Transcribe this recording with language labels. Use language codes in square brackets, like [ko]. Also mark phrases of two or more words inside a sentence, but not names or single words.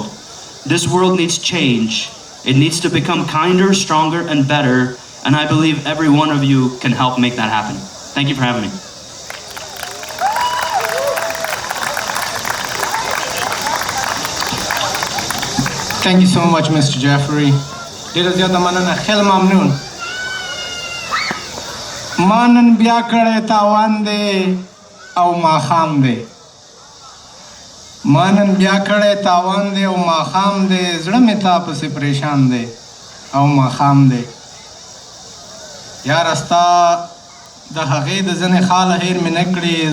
[en] This world needs change. It needs to become kinder, stronger, and better. And I believe every one of you can help make that happen. Thank you for having me. Thank you so much, Mr. Jeffrey. [ps] ډیره زیاته مننه. [fa] خیلی ممنون. [ps] ما نن بیا کړی تاوان دی او ماښام دی. ما نن بیا کړی تاوان دی او ماښام دی. زړه مې تا پسې پریشان دی او ماښام دی. یاره ستا د هغې د ځینې خاله هیر مې نه کړي.